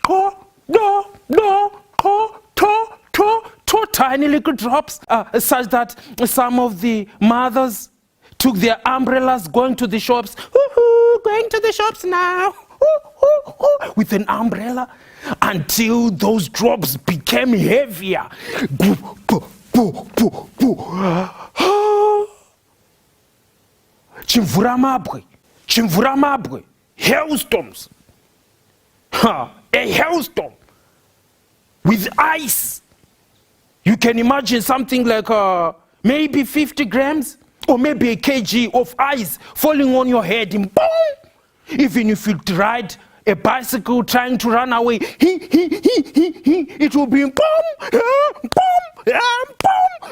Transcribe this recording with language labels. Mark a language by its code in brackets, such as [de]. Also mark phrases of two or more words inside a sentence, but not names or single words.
[en] Tiny little drops, such that some of the mothers took their umbrellas going to the shops. Going to the shops now. With an umbrella until those drops became heavier. [sn] Chimvura mabwe. [en] Hailstorms. A hailstorm with ice. You can imagine something like maybe 50 grams or maybe a kg of ice falling on your head and boom! Even if you ride a bicycle trying to run away, it will be boom, boom, boom.